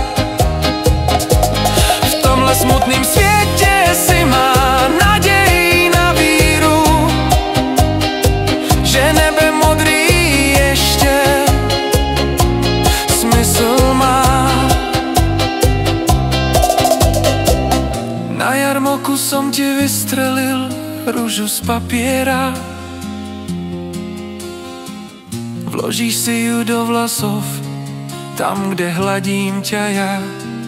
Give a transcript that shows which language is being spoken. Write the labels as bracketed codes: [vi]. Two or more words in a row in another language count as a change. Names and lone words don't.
[cs] V tomhle smutným světě si má naději na víru, že nebe modrý ještě smysl má. [sk] Na jarmoku som ti vystrelil rúžu z papiera. Vložíš si ju do vlasov, tam, kde hladím ťa ja.